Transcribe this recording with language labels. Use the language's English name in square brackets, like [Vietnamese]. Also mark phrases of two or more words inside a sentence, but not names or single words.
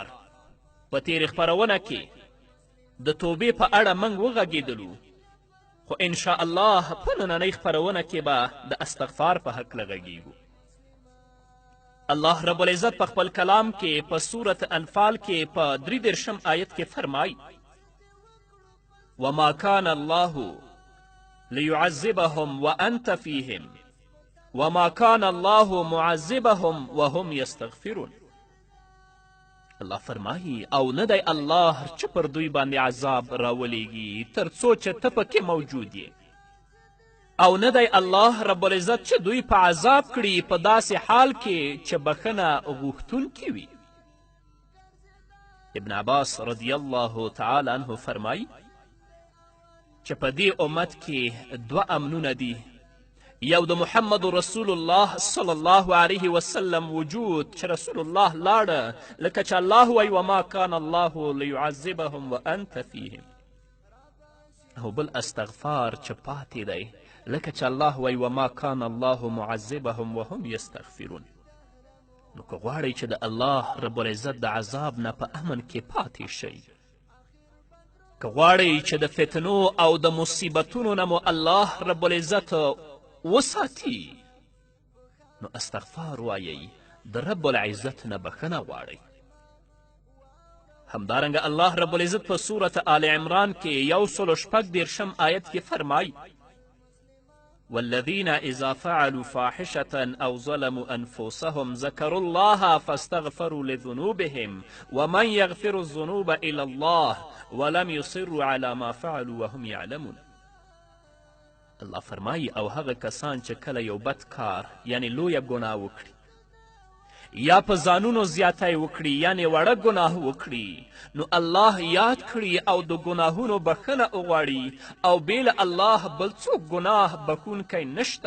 [Pashto] په تیرې خپرونه کې د توبې په اړه موږ وغږېدلو، خو [Arabic] انشاء الله [Pashto] په نننۍ خپرونه کې به د استغفار په هکله غږیږو. الله رب العزت په خپل کلام کې په سورة انفال کې په 33 آیت کې فرمای: [Arabic] وما كان الله ليعذبهم وانت فيهم وما كان الله معذبهم وهم يستغفرون. [Pashto] الله فرمایي او نه دی الله چې پر دوی باندې عذاب راولیږي تر څو چې ته پکې موجود یې، او نه دی الله رب العزت چې دوی په عذاب کړي په داسې حال کې چې بخښنه غوښتونکي وي. ابن عباس [Arabic] رضی الله تعالی عنه [Pashto] فرمایي چې په دې امت کې دوه امنونه دي. یو د محمد رسول الله [Arabic] صلی الله علیه وسلم [Pashto] وجود چې رسول الله لاړه، لکه چې الله وایي [Arabic] وما کان الله لیعذبهم وانت فیهم، [Pashto] او بل استغفار چې پاتې دی، لکه چې الله وایي [Arabic] وما کان الله معذبهم وهم یستغفرون. [Pashto] نو که غواړئ چې د الله رب العزت د عذاب نه په امن کې پاتې شئ، که غواړئ چې د فتنو او د مصیبتونو نه مو الله رب العزت وساتي، نو استغفار وایئ، د رب العزت نه بخښنه غواړئ. همدارنګه الله رب العزت په سورة آل عمران کې 146 آیت کې فرمای: [Arabic] والذین اذا فعلوا فاحشة او ظلموا انفسهم ذكروا الله فاستغفروا لذنوبهم ومن يغفر الذنوب الا الله ولم يصروا على ما فعلوا وهم يعلمون. [Pashto] الله فرمایي او هغه کسان چې کله یو بد کار یعنی لویه ګناه وکړي یا په ځانونو زیاتی وکړي یعنی وړه ګناه وکړي، نو الله یاد کړي او د ګناهونو بخښنه وغواړي، او بې الله بل څوک ګناه بخښونکی نشته.